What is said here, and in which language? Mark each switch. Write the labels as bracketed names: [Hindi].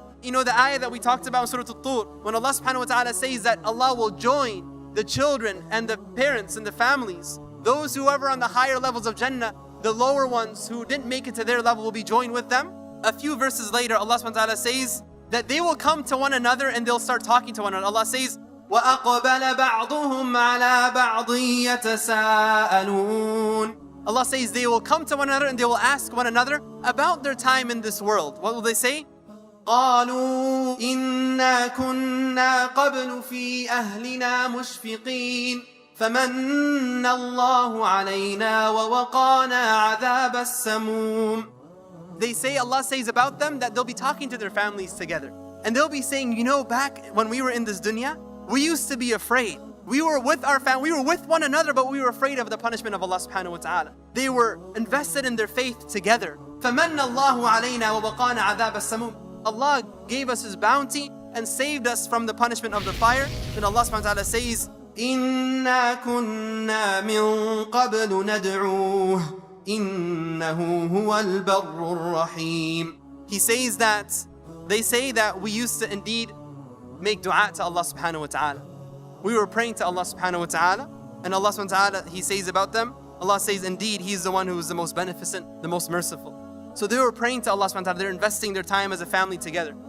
[English] You know the ayah that we talked about in Surah Al-Tur, when Allah subhanahu wa ta'ala says that Allah will join the children and the parents and the families, those whoever on the higher levels of Jannah, the lower ones who didn't make it to their level will be joined with them. A few verses later, Allah subhanahu wa ta'ala says that they will come to one another and they'll start talking to one another. Allah says, [Arabic] وَأَقْبَلَ بَعْضُهُمْ عَلَى بَعْضٍ يَتَسَاءَلُونَ. [English] Allah says they will come to one another and they will ask one another about their time in this world. What will they say? [Arabic] قَالُوا إِنَّا كُنَّا قَبْلُ فِي أَهْلِنَا مُشْفِقِينَ فَمَنَّ اللَّهُ عَلَيْنَا وَوَقَانَا عَذَابَ السَّمُومِ. [English] They say, Allah says about them that they'll be talking to their families together. And they'll be saying, you know, back when we were in this dunya, we used to be afraid. We were with our family, we were with one another, but we were afraid of the punishment of Allah subhanahu wa ta'ala. They were invested in their faith together. [Arabic] فَمَنَّ اللَّهُ عَلَيْنَا وَوَقَانَا عَذَابَ السَّمُومِ. [English] Allah gave us His bounty and saved us from the punishment of the fire. Then Allah subhanahu wa ta'ala says, [Arabic] إِنَّا كُنَّا مِن قَبْلُ نَدْعُوهُ إِنَّهُ هُوَ الْبَرُّ الرَّحِيمُ. [English] He says that, they say that we used to indeed make dua to Allah subhanahu wa ta'ala. We were praying to Allah subhanahu wa ta'ala, and Allah subhanahu wa ta'ala, He says about them, Allah says indeed He is the one who is the most beneficent, the most merciful. So they were praying to Allah subhanahu wa ta'ala, they're investing their time as a family together.